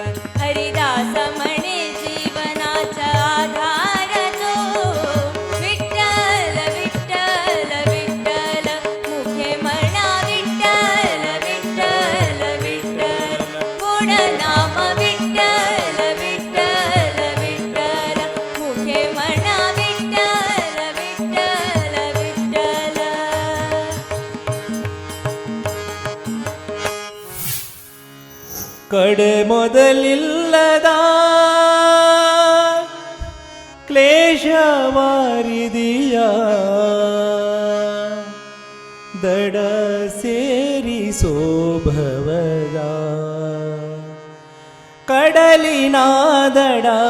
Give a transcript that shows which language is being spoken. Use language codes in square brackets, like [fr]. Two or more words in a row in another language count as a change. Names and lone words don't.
[mr] हरिदास म्हणे जीवनाचा आधार तो विठ्ठल विठ्ठल विठ्ठल मुखे म्हणा विठ्ठल विठ्ठल विठ्ठल गोड नाम विठ्ठल विठ्ठल विठ्ठल मुखे म्हणा विठ्ठल विठ्ठल विठ्ठल [kn] ಕಡೆ ಮೊದಲಿಲ್ಲದ ಕ್ಲೇಶವಾರಿದಿಯ ದಡ ಸೇರಿಸೋ ಭವದ ಕಡಲಿನ ದಡ